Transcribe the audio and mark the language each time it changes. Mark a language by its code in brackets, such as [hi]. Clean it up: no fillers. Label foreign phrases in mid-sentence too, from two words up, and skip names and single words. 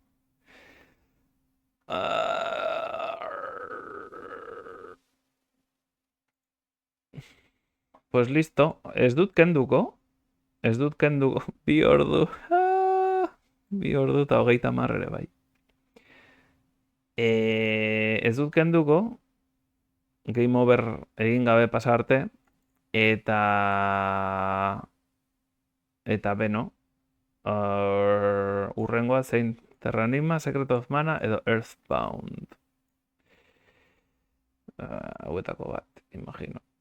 [es] Pues listo, [eu] ez dut kenduko. Ez dut kenduko. Bi ordu. Bi ordu eta 30 ere bai. Ez dut kenduko. [en] Game over [eu] egin gabe pasa arte. Eta... Eta beno. Urrengoa zein Terranigma, Secret of Mana edo Earthbound. Hauetako bat, imagino.